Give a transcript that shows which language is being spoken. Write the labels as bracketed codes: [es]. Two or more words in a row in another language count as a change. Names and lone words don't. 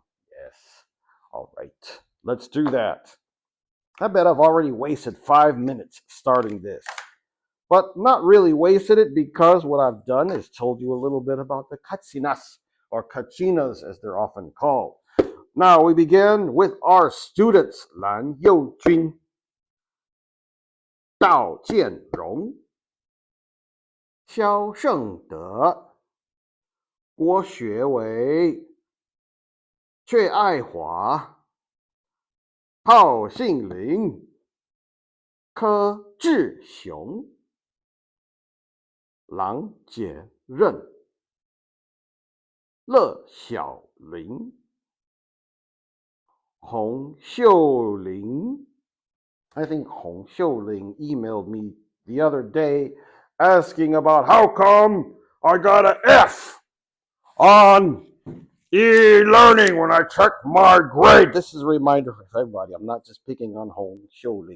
[en] Yes. All right. Let's do that. I bet I've already wasted 5 minutes starting this. But not really wasted it, because what I've done is told you a little bit about the Katsinas, or Kachinas as they're often called. Now we begin with our students. Lan Youjun, Dao Jianrong, Xiao Shengde, Guo Xuewei, Cui Aihua, Hao Xingling, Ke Zhixiong, 郎解任、乐小林、洪秀玲. I think Hong Xiuling emailed me the other day asking about how come I got an F on e-learning when I checked my grade. This is a reminder for everybody. I'm not just picking on Hong Xiuling.